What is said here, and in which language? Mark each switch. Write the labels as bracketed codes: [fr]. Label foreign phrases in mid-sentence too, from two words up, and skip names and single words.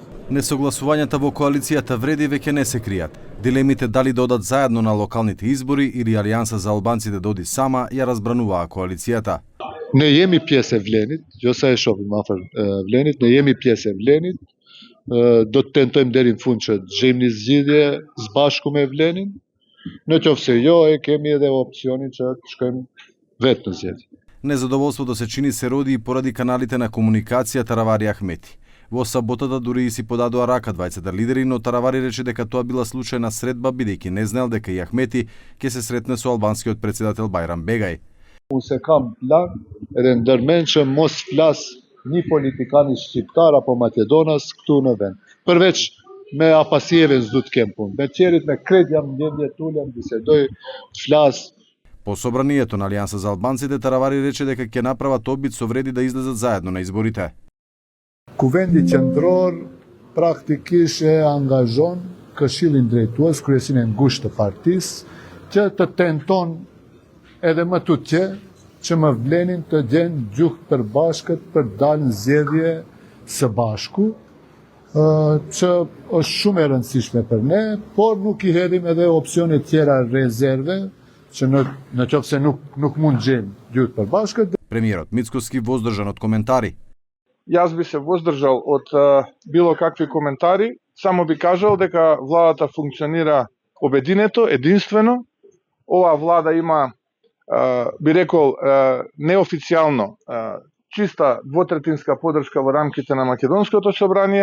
[mk] Несогласувањата во коалицијата вреди веќе не се кријат. Дилемите дали да одат заедно на локалните избори или Алијанса за албанците да оди сама ја разбрануваа коалицијата. [sq] Ne jemi pjesë e Vlenit, jo sa e shohim afër Vlenit, ne jemi pjesë e Vlenit. Do të tentojmë deri në fund që të gjejmë një zgjidhje së bashku me Vlenin. Në qoftë se jo, kemi edhe opsionin që të shkojmë vetë në zgjedhje. [mk] Незадоволството се чини се роди и поради каналите на комуникација Таравари Ахмети. Во саботата дури и си подадоа рака двајцата лидери, но Таравари рече дека тоа била случајна средба бидејќи не знаел дека и Ахмети ќе се сретне со албанскиот претседател Байрам Бегај. [sq] Unë se kam plan edhe ndërmend që mos flas një politikani shqiptar apo makedonas këtu në vend. Përveç me Apasjevin s'du të kem punë. Me tjerit me krejt jam ndjenjë tulem, bisedoj, të flas. [mk] По собранието на Алијанса за албанците, Таравари рече дека ќе направат обид со вреди да излезат заедно на изборите. [sq] Kuvendi qendror praktikisht e angazhon Këshillin Drejtues, kryesinë e ngushtë të partisë, që të tenton edhe më tutje që më Vlenin të gjenë gjuhë përbashkët për dalë në zgjedhje së bashku, që është shumë e rëndësishme për ne, por nuk i hedhim edhe opsione tjera rezerve, që në qoftë se nuk mund gjejmë gjuhë përbashkët. [mk] Премиерот Мицкоски воздржан од коментари. Јас би се воздржал од било какви коментари, само би кажал дека владата функционира обединето, единствено. Оваа влада има, би рекол, неофицијално чиста двотретинска поддршка во рамките на Македонското собрание.